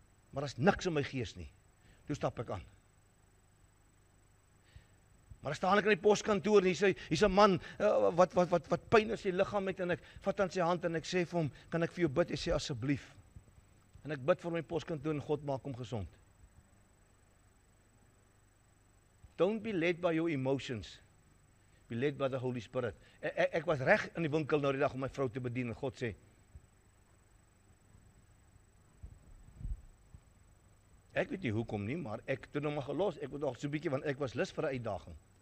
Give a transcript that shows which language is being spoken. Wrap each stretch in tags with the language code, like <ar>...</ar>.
<af>Maar daar's niks in my gees nie. Toe stap ek aan. Maar dan staan ek in die poskantoor en hier's 'n man wat pyn in sy liggaam het en ek vat aan sy hand en ek sê vir hom, kan ek vir jou bid? Hy sê asseblief. En ek bid vir my poskantoor en God maak hom gesond.</af> <en>Don't be led by your emotions. Be led by the Holy Spirit.</en> <af>Ek was reg in die winkel nou die dag om my vrou te bedien en God sê, ek weet nie hoekom nie, maar ek het hom maar gelos. Ek het nog so 'n bietjie, want ek was lus vir 'n uitdaging.</af>